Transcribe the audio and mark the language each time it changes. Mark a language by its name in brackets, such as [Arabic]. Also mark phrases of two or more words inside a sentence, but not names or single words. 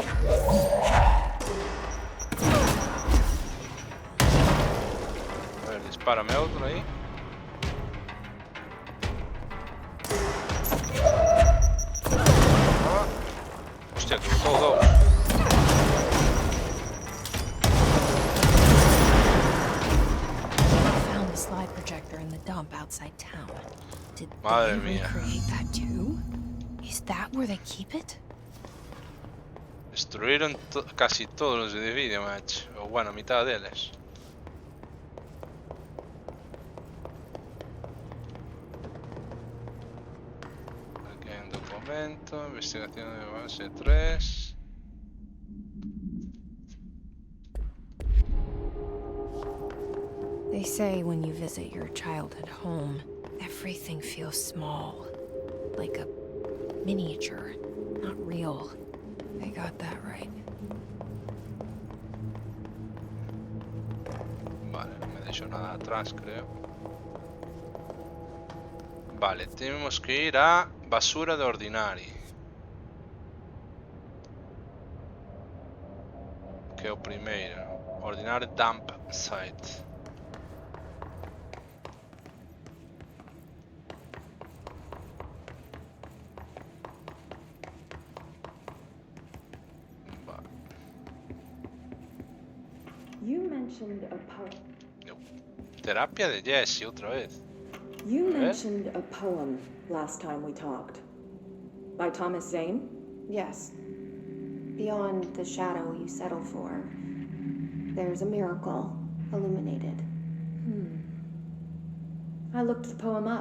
[Galician] A ver, dispárame outro aí. Hostia, que botou dous. [English] In the dump outside town. Did [Galician] Madre [English] they [Galician] mía. [English] recreate that too? Is that where they keep it? [Galician] Destruíron casi todos os edificios, macho. Ou bueno, a mitad deles. Aquí hai un documento, investigación de base 3. [English] They say when you visit your childhood home, everything feels small. Like a miniature, not real. They got that right. [Galician] Vale, no me deixo nada atrás, creo. Vale, temos que ir a basura de ordinario. Que é o primeiro. [English] Ordinary dump site. Vale. You mentioned a poem. No. [Spanish] Terapia de Jesse otra vez. [English] You Okay. mentioned a poem last time we talked. By Thomas Zane? Yes. Beyond the shadow you settle for, there's a miracle illuminated. I looked the poem up.